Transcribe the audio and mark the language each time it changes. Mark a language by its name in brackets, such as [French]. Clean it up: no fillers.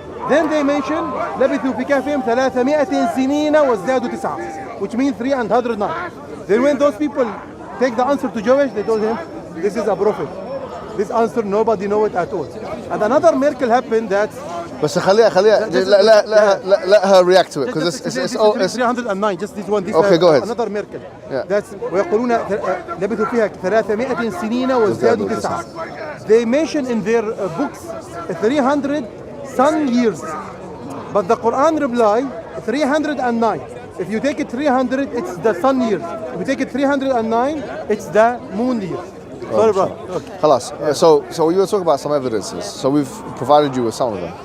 [English] Then they mention [Arabic] لبثوا في كهفهم 300 سنين وازدادوا 9, [English] which means 309. Then when those people take the answer to Jewish, they told him this is a prophet. This answer nobody know it at all. And another miracle happened that. [Arabic] بس خليها [English] let her react to it, because it's 309, just this one. This okay, go ahead. Another miracle. Yeah. [Arabic] That's ويقولون لبثوا فيها 300 سنين وازدادوا 9. [English] They mention in their books 300 sun years, but the Quran reply 309. If you take it 300, it's the sun years. If you take it 309, it's the moon years. Sorry, bro. Okay. [Arabic] خلاص. [English] So you were talking about some evidences. So we've provided you with some of them.